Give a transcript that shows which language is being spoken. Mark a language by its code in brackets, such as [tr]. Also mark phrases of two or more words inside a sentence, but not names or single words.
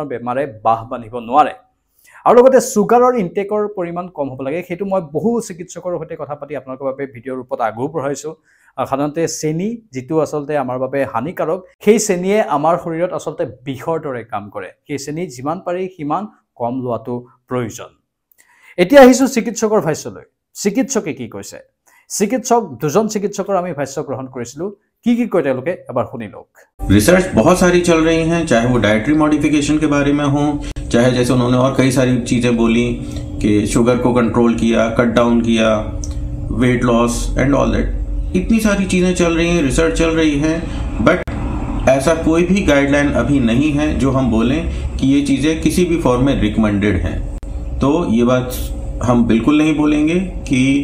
[as] বেমাৰে বাহ বান্ধিব নোৱাৰে আৰু লগতে সুগাৰৰ ইনটেকৰ পৰিমাণ কম হ'ব লাগে হেতু মই বহু চিকিৎসকৰ সৈতে কথা পাতি আপোনালোকৰ বাবে ভিডিঅ'ৰ ৰূপত আগু বঢ়াইছো সাধাৰণতে চেনি যেটো আসলতে আমাৰ বাবে হানিকাৰক সেই চেনিয়ে আমাৰ শৰীৰত আসলতে বিষৰ দৰে কাম কৰে সেই চেনি যিমান পাৰি সিমান কম লোৱাটো প্ৰয়োজন এতিয়া আহিছো চিকিৎসকৰ ভাষ্যলৈ চিকিৎসকে কি কৈছে চিকিৎসক দুজন চিকিৎসকৰ আমি ভাষ্য গ্ৰহণ কৰিছিলো কি কয় তেওঁলোকে এবাৰ শুনি লওক [hi] रिसर्च बहुत सारी चल रही हैं चाहे वो [en] dietary modification [hi] के बारे में हो चाहे जैसे उन्होंने और कई सारी चीजें बोली कि शुगर को कंट्रोल किया [en] cut down [hi] किया [en] weight loss and all that [hi] इतनी सारी चीजें चल रही हैं रिसर्च चल रही है बट ऐसा कोई भी गाइडलाइन अभी नहीं है जो हम बोलें कि ये चीजें किसी भी फॉर्म में रिकमेंडेड हैं तो ये बात हम बिल्कुल नहीं बोलेंगे कि